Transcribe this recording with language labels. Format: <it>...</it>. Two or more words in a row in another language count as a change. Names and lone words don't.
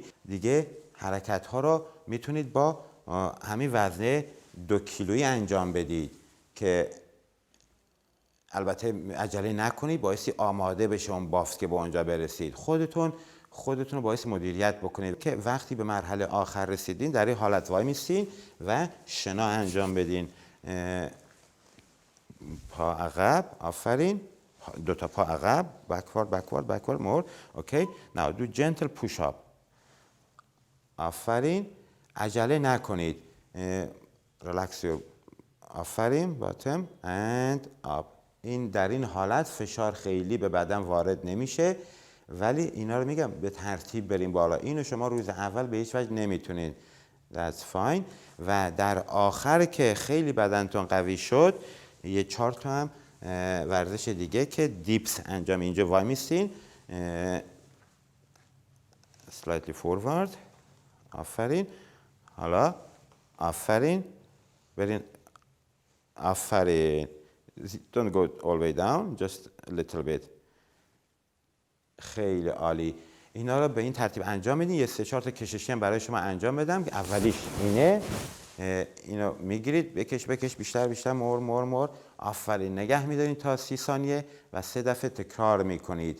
<fa>دیگه حرکت ها رو میتونید با همین وزنه 2 کیلویی انجام بدید که البته عجله نکنید، بایستی آماده بشه اون بافت که به اونجا برسید. خودتون رو بایستی مدیریت بکنید که وقتی به مرحله آخر رسیدین در این حالت وای میستین و شنا انجام بدین. پا عقب، آفرین، 2 تا پا عقب،</fa> <en>backward more. Okay, now do gentle push up.</en> <fa>آفرین، عجله نکنید.</fa> <en>relax your، آفرین، bottom and up.</en> <fa>این در این حالت فشار خیلی به بدن وارد نمیشه، ولی اینا رو میگم به ترتیب بریم بالا. اینو شما روز اول به هیچ وجه نمیتونید.</fa> <en>That's fine.</en> <fa>و در آخر که خیلی بدنتون قوی شد، یه 4 تا هم ورزش دیگه که دیپس انجام. اینجا وای میستین،</fa> <en>slightly forward،</en> <fa>آفرین، حالا آفرین، برین، آفرین،</fa> <en>don't go all the way down, just a little bit.</en> <fa>خیلی عالی. اینا رو به این ترتیب انجام میدین. یه 3-4 تا کششی هم برای شما انجام بدم که اولیش اینه. اینو میگیرید، بکش بیشتر، مور. آفرین، نگه میدارین تا 30 ثانیه و 3 دفعه تکرار میکنید.</fa>